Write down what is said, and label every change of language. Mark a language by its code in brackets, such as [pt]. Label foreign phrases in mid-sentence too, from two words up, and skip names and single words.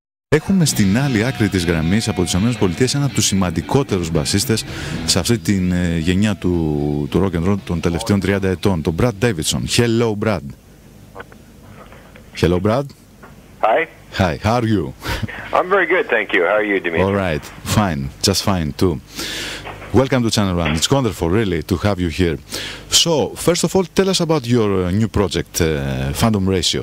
[el] Έχουμε στην άλλη άκρη της γραμμής από τις ΗΠΑ ένα από τους σημαντικότερους μπασίστες σε αυτή την γενιά του [en] rock and roll [el] των τελευταίων 30 ετών, τον Brad Davidson. Hello, Brad. [en] Hello, Brad. Hi. Hi, how are you? I'm very good, thank you. How are you, Dimitri? All right, fine, just fine too. Welcome to Channel One. It's wonderful, really, to have you here. So, first of all, tell us about your new project, Phantom Ratio.